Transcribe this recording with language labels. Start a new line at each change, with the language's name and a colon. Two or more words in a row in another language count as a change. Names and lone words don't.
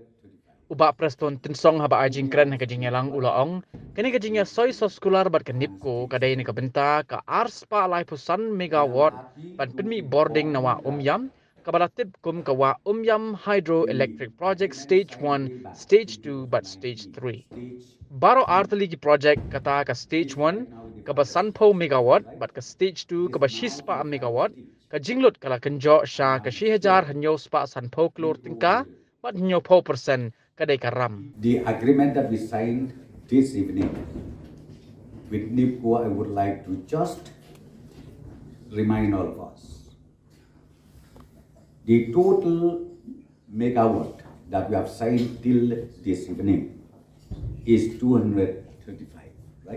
Khasi: Uba Preston Tensong haba ajing kren ka jingya lang ulaong kini ka jingya soy soskular bat ka NEEPCO kadai ni ka benta ka arspa lai pusan Megawatt ban pynmih bording nawa umyam kabalatib kum kawa umyam
English: hydroelectric project stage 1 stage 2
Khasi: but
English: stage 3
Khasi: baro artali ki project kata ka stage 1 kaba sanpo Megawatt but ka stage 2 kaba shispa Megawatt ka jinglut kala kenjo sha ka 1000 hanyo spa sanpo klor tingka but hanyo po persen kadai karam.
English: The agreement that we signed this evening with NEEPCO, I would like to just remind all of us. The total megawatt that we have signed till this evening is 235, right?